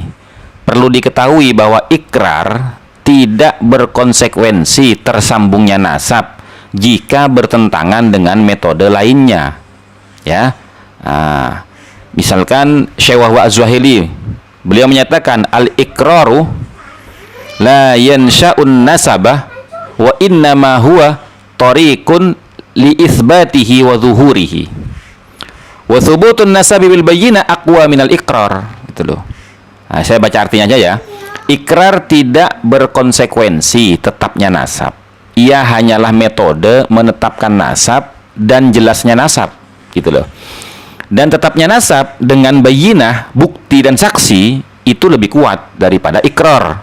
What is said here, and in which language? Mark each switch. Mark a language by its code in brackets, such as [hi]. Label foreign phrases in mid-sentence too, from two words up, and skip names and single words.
[id] Perlu diketahui bahwa ikrar tidak berkonsekuensi tersambungnya nasab jika bertentangan dengan metode lainnya, ya. Misalkan Syekh Wahwa Az-Zuhaili, beliau menyatakan [ar] الإقرار لا ينشئ النسب وإنما هو طريق لإثباته وظهوره وثبوت النسب بالبينة أقوى من الإقرار, [id] gitu loh. Nah, saya baca artinya aja, ya. Ikrar tidak berkonsekuensi tetapnya nasab. Ia hanyalah metode menetapkan nasab dan jelasnya nasab, gitu loh. Dan tetapnya nasab dengan bayyinah, bukti dan saksi itu lebih kuat daripada ikrar.